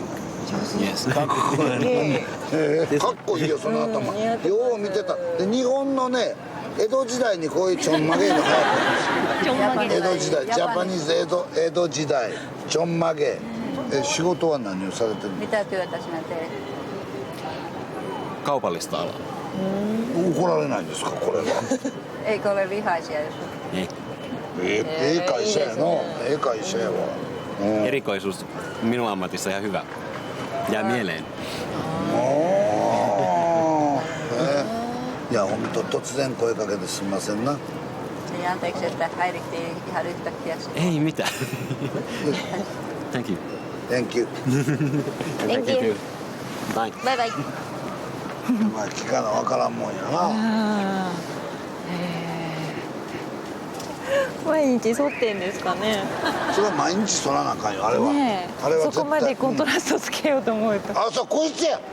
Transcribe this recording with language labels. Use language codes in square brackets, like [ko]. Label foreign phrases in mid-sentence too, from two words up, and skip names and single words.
[en] Yes. [ja] かっこいい。かっこいいよその頭。よう見てた。で日本のね江戸時代にこういうちょんまげの流行ったんですよ。江戸時代、ジャパニーズ江戸時代ちょんまげ。仕事は何をされてるの？ [fi] Mitä työtä sinä teet? Kaupallista alaa. [ja] 怒られないんですかこれは。 [fi] Eikö ole vihaisia jos? Ei. [ja] ええ会社やの。ええ会社やわ。 [fi] Erikoisuus minun ammatissa ihan hyvä. Jää mieleen. [ja] いや本当突然声かけてすみませんな。 [fi] Niin anteeksi, että häirittiin ihan yhtäkkiä. Ei mitään. [en] Thank you. Thank you. Thank you. Bye. [ja] バイバイ。まあ聞かなわからんもんやな。毎日剃ってんですかね。それは毎日剃らなあかんよあれは。ねえ。あれは絶対そこまでコントラストつけようと思うと。あ、そうこいつや。